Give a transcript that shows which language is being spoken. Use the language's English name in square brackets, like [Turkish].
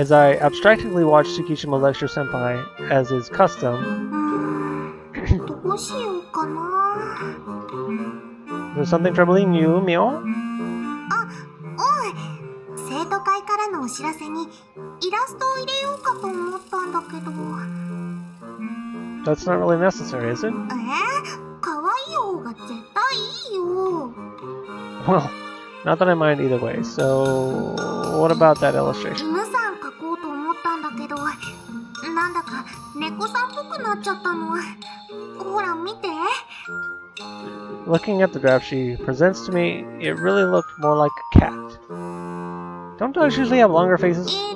[English] As I abstractedly watch Tsukishima lecture Senpai, as is custom, [Japanese] どうしようかな。 [English] is there something troubling you, Mio? [Japanese] 生徒会からのお知らせにイラストを入れようかと思ったんだけど。 [English] That's not really necessary, is it? [Japanese] 可愛い方が絶対いいよ。 [English] Well, not that I mind either way, so what about that illustration? [Japanese] 犬さん描こうと思ったんだけど、なんだか猫さんっぽくなっちゃったの。ほら見て。 [English] Looking at the draft she presents to me, it really looked more like a cat. Don't dogs usually have longer faces?